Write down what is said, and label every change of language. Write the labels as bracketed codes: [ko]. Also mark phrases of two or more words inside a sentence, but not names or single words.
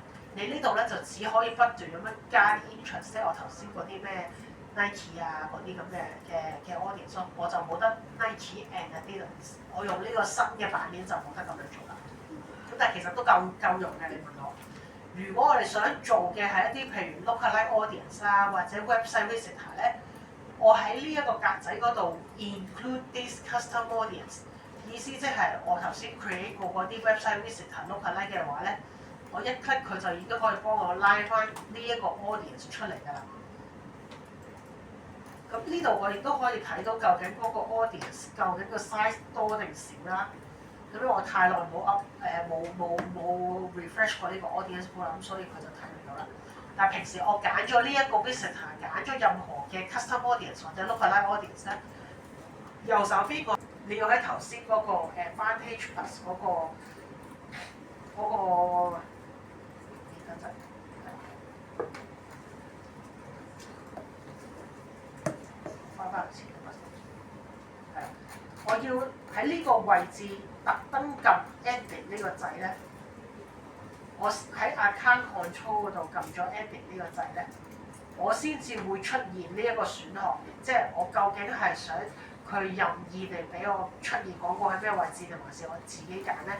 [yue] 你呢度咧就只可以不斷咁樣加啲 interest， 即係我頭先嗰啲咩 Nike 啊嗰啲咁嘅 audience， 我就冇得 [en] Nike and Adidas， [yue] 我用呢個新嘅版面就冇得咁樣做啦。咁但係其實都夠用嘅，你問我。如果我哋想做嘅係一啲譬如 [en] lookalike audience [yue] 啊，或者 [en] website visitor [yue] 咧，我喺呢一個格仔嗰度 [en] include this custom audience， [yue] 意思即係我頭先 create 過嗰啲 [en] website visitor lookalike [yue] 嘅話咧，我一 click 佢就已經可以幫我拉翻呢一個 audience 出嚟㗎啦。咁呢度我亦都可以睇到究竟嗰個 audience 究竟個 size 多定少啦。咁因為我太耐冇 refresh 過呢個 [en] audience pool [yue] 啦，咁所以佢就睇唔到啦。但係平時我揀咗呢一個 visitor， 揀咗任何嘅 [en] custom audience [yue] 或者 [en] lookalike audience [yue] 咧，右手邊個你要喺頭先嗰個 Advantage Plus 嗰個翻返嚟前啊嘛，係啊，我要喺呢個位置特登撳 Edit 呢個掣咧，我喺 Account Control 嗰度撳咗 Edit 呢個掣咧，我先至會出現呢一個選項嘅，即係我究竟係想佢任意地俾我出現廣告喺咩位置，定還是我自己揀咧？